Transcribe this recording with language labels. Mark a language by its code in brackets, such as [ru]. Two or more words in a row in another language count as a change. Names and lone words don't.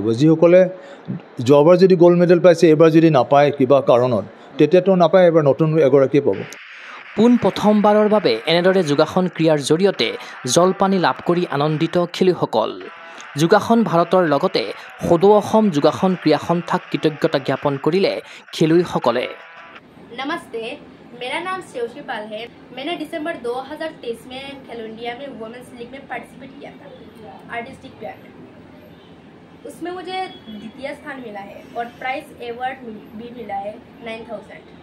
[as] যিসকলে যোৱাবাৰ যদি [en] gold medal [as] পাইছে এইবাৰ যদি নাপায় কিবা কাৰণত, তেতিয়াতো নাপায়, এবাৰ নতুন এগৰাকীয়ে পাব। পোনপ্ৰথমবাৰৰ বাবে এনেদৰে যোগাসন ক্ৰীড়াৰ জৰিয়তে জলপানী লাভ কৰি আনন্দিত খেলুৱৈসকল। যোগাসন ভাৰতৰ লগতে সদৌ অসম যোগাসন ক্ৰীড়া সন্থাক কৃতজ্ঞতা জ্ঞাপন কৰিলে খেলুৱৈসকলে। [hi] नमस्ते, मेरा नाम शिवशीपाल है। मैंने दिसंबर 2023 में खेलो इंडिया में [en] Women's League [hi] में पार्टिसिपेट किया था [en] artistic pair [hi] में। उसमें मुझे द्वितीय स्थान मिला है और [en] prize award [hi] भी मिला है 9,000।